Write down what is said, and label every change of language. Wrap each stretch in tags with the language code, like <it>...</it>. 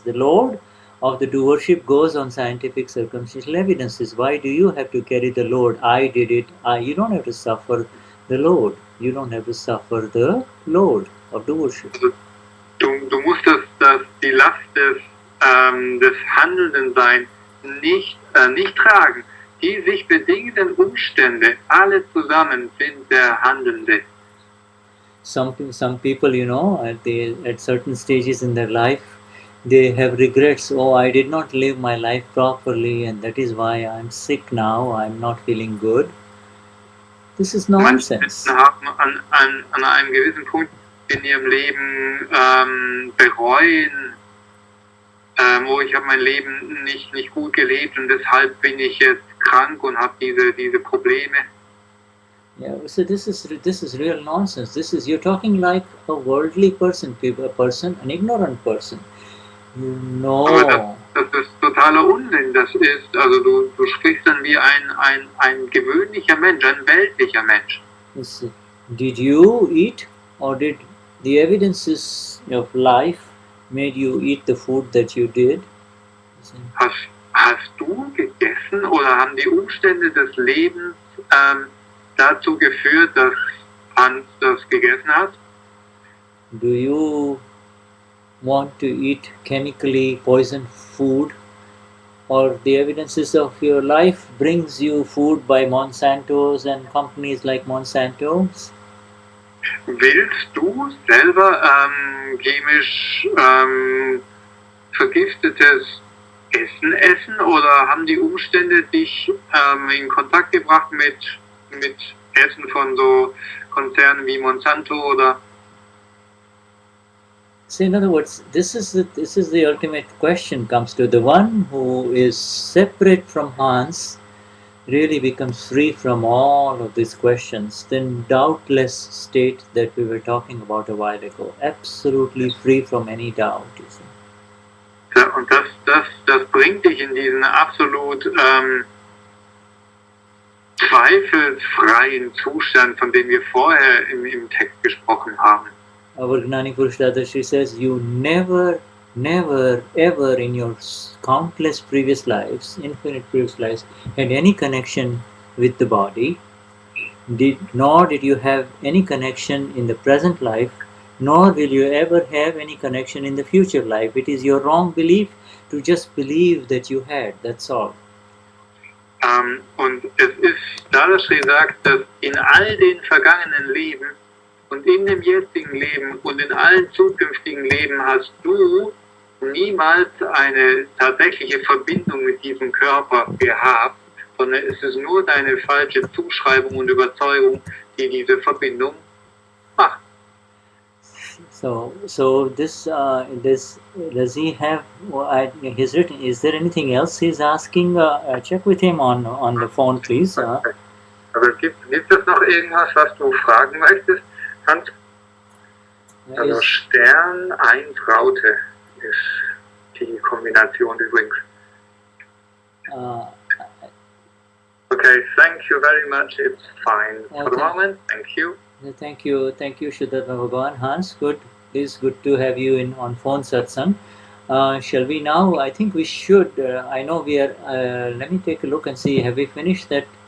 <en>The load of the doership goes on scientific circumstantial evidences. Why do you have to carry the load? I did it. You don't have to suffer the load. You don't have to suffer the load of doership.</en> <de>Du musst die Last des Handelnden nicht tragen. Die sich bedingenden Umstände, alle zusammen sind der Handelnde.</de> <en>Some people, at certain stages in their life, they have regrets. Oh, I did not live my life properly, and that is why I'm sick now. I'm not feeling good. This is nonsense.</en> <de>Manche haben an einem gewissen Punkt in ihrem Leben bereuen, ich habe mein Leben nicht gut gelebt und deshalb bin ich jetzt krank und habe diese Probleme.</de> <en>Yeah, so this is real nonsense. You're talking like a worldly person, an ignorant person.</en> <de>Aber das ist totaler Unsinn. Das ist, also du sprichst dann wie ein gewöhnlicher Mensch, ein weltlicher Mensch.</de> <en>Did you eat, or did the evidences of life made you eat the food that you did?</en> <de>Hast du gegessen oder haben die Umstände des Lebens dazu geführt, dass Hans das gegessen hat?</de> <en>Do you want to eat chemically poisoned food, or the evidences of your life brings you food by Monsanto's and companies like Monsanto's?</en> <de>Willst du selber chemisch vergiftetes Essen oder haben die Umstände dich in Kontakt gebracht mit Essen von so Konzernen wie Monsanto oder?</de> <en>So in other words, this is the ultimate question comes to. The one who is separate from Hans really becomes free from all of these questions. Then doubtless state that we were talking about a while ago, absolutely free from any doubt. You see.</en> <de>Ja, und das bringt dich in diesen absolut zweifelsfreien Zustand, von dem wir vorher im Text gesprochen haben.</de> <en>Our Gnani Purush Dadashri says, you never, ever in your countless previous lives, infinite previous lives, had any connection with the body, nor did you have any connection in the present life, nor will you ever have any connection in the future life. It is your wrong belief to just believe that you had, that's all.</en> <de>Und es ist, Dadashri sagt, dass in all den vergangenen Leben Und in dem jetzigen Leben und in allen zukünftigen Leben hast du niemals eine tatsächliche Verbindung mit diesem Körper gehabt, sondern es ist nur deine falsche Zuschreibung und Überzeugung, die diese Verbindung macht.</de> <en>So this does he have? He's written. Is there anything else he's asking? Check with him on the phone, please.</en> <de>Aber gibt es noch irgendwas, was du fragen möchtest, Hans? Also Stern 1 Raute ist die Kombination übrigens.</de> <en>Okay, thank you very much. It's fine for the moment. Thank you. Thank you, Shuddha Bhagavan. Hans, good. It is good to have you on phone satsang. Shall we now? I think we should. I know we are. Let me take a look and see. Have we finished that?</en>